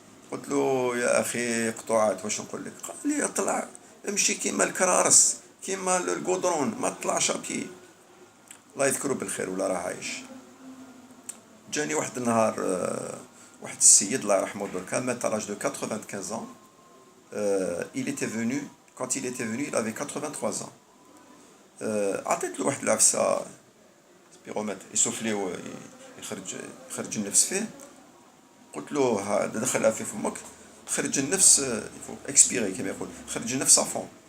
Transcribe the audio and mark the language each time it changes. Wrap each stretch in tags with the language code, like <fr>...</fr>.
<ar>قلت له يا اخي قطوعات واش نقول لك؟ قال لي اطلع، امشي كيما الكرارس، كيما القودرون، ما تطلعش ابيي. الله يذكره بالخير ولا راه عايش. جاني واحد النهار واحد السيد الله يرحمه دركا، مات</ar> <fr>à l'âge de 95 ans. Il était venu, quand il était venu il avait 83 ans.</fr> <ar>عطيت له واحد العفسة سبيرومتر يسوفلي يخرج النفس فيه. قلت له هذا دخلها في فمك، خرج النفس يفو اكسبيري كما يقول، خرج النفس افون.</ar>